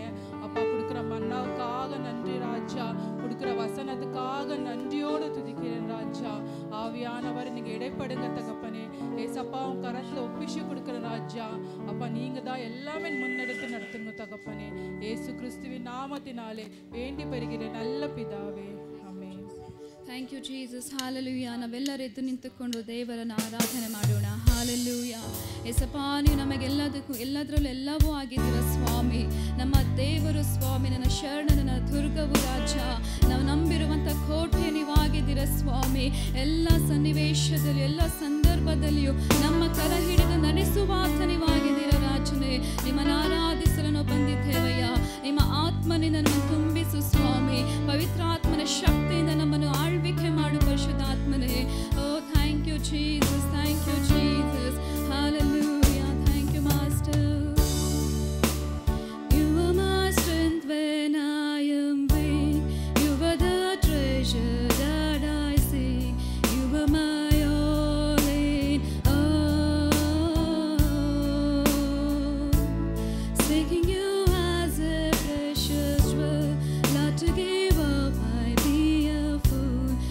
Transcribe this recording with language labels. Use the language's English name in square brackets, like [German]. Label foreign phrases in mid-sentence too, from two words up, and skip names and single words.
[Tamil] அப்பா கொடுக்குற மன்னாவுக்காக நன்றி ராஜா, கொடுக்குற வசனத்துக்காக நன்றியோடு துதிக்கிறேன் ராஜா. ஆவியானவர் நீங்கள் இடைப்படுங்க தகப்பனே. ஏசப்பா உங்க கரத்தில் ஒப்பிச்சு கொடுக்குற ராஜா. அப்பா நீங்கள் தான் எல்லாமே முன்னெடுத்து நடத்துங்க தகப்பனே. ஏசு கிறிஸ்துவின் நாமத்தினாலே வேண்டி பெறுகிற நல்ல பிதாவே, [Kannada] ಆಮೆನ್. [English] Thank you Jesus. Hallelujah. [Kannada] ನಾವೆಲ್ಲರೂ ಎದ್ದು ನಿಂತುಕೊಂಡು ದೇವರನ್ನು ಆರಾಧನೆ ಮಾಡೋಣ. ಹಾಲೆಲೂಯಾ. ಯೇಸಪ್ಪ, ನೀವು ನಮಗೆಲ್ಲದಕ್ಕೂ ಎಲ್ಲದರಲ್ಲೂ ಎಲ್ಲವೂ ಆಗಿದ್ದೀರ ಸ್ವಾಮಿ. ನಮ್ಮ ದೇವರು ಸ್ವಾಮಿ, ನನ್ನ ಶರಣ, ನನ್ನ ದುರ್ಗವು ರಾಜ. ನಾವು ನಂಬಿರುವಂಥ ಕೋಟೆ ನೀವಾಗಿದ್ದೀರ ಸ್ವಾಮಿ. ಎಲ್ಲ ಸನ್ನಿವೇಶದಲ್ಲಿಯೂ ಎಲ್ಲ ಸಂದರ್ಭದಲ್ಲಿಯೂ ನಮ್ಮ ಕರ ಹಿಡಿದು ನಡೆಸುವಾತ ನೀವಾಗಿದ್ದೀರ ರಾಜನೇ. ನಿಮ್ಮನ್ನು ಆರಾಧಿಸಲು ನಾವು ಬಂದಿದ್ದೇವಯ್ಯ. ನಿಮ್ಮ ಆತ್ಮನಿಂದ ನಮ್ಮನ್ನು ತುಂಬಿಸು ಸ್ವಾಮಿ. ಪವಿತ್ರ ಆತ್ಮನ ಶಕ್ತಿಯಿಂದ ನಮ್ಮನ್ನು ಆಳ್ವಿಕೆ ಮಾಡು ಪರಿಶುದ್ಧಾತ್ಮನೇ. [English] O thank you Jesus, thank you Jesus. Hallelujah. Thank you Master. You are my strength when I am weak. You are the treasure that I seek. You are my all in all. Seeking you as a precious jewel, not to give up I be a fool.